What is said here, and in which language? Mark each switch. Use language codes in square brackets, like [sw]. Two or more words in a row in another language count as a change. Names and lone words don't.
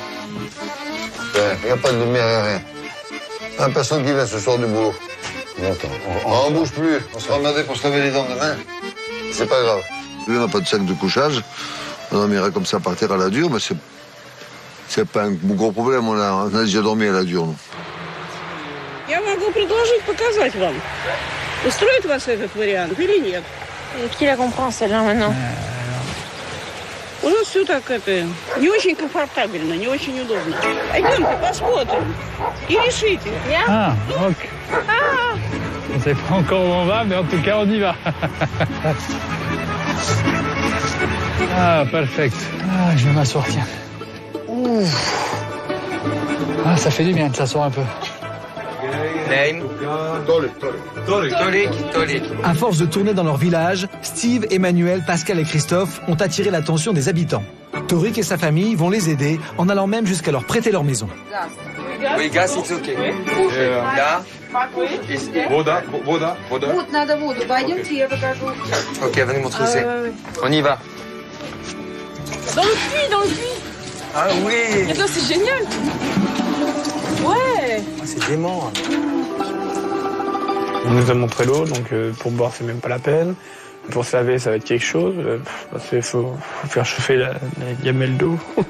[fr] Il n'y a pas de lumière, rien. Il n'y a personne qui vient ce soir du boulot. Attends, On bouge plus. On sera emmerdé pour se laver les dents demain. C'est pas grave. Lui, on n'a pas de sac de couchage. On dormira comme ça par terre à la dure, mais c'est pas un gros problème. On a déjà dormi à la dure, nous. [ru] Я могу предложить показать вам. Устроит вас этот вариант или нет? [fr] Qui la comprend celle-là maintenant? [ru] У нас все так не очень комфортабельно, не очень удобно. Пойдемте, посмотрим. И решите. [fr] Ah, ok. On ne sait pas encore où on va, mais en tout cas, on y va. Ah, perfect. Ah, je vais m'asseoir, tiens. Ouf. Ah, ça fait du bien de s'asseoir un peu. À force de tourner dans leur village, Steve, Emmanuel, Pascal et Christophe ont attiré l'attention des habitants. Torik et sa famille vont les aider en allant même jusqu'à leur prêter leur maison. Oui, [en] gas, it's okay. [fr] Là. [ru] Voda. Вот, надо воду. Пойдемте, я покажу. [fr] Ok, venez montrer où c'est. On y va. Dans le puits, dans le puits. Ah oui. Mais toi, c'est génial. Ouais. C'est dément. On nous a montré l'eau, donc pour boire, c'est même pas la peine. Pour se laver, ça va être quelque chose. Parce qu'il faut faire chauffer la gamelle d'eau.